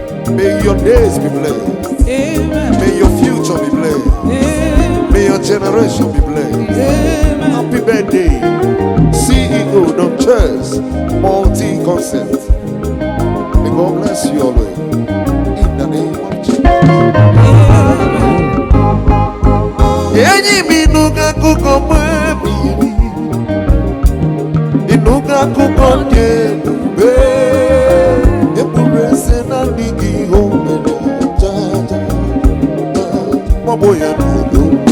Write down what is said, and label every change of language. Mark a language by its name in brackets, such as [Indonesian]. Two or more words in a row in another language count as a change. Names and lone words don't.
[English] May your days be blessed. Amen. May your future be blessed. Amen. May your generation be blessed. Amen. Happy birthday, C E O Dom Church, Multi Concept. May God bless you always. In the name of Jesus. Amen. [Igbo] Enyi m, ị nụgo akụkọ m ebighị ebi? Ị nụgo akụkọ ndị ebube? Ebube eze na-adịghị ihe o mere. Ja, ja, ja, ja. Ọ bụ ya n'udo.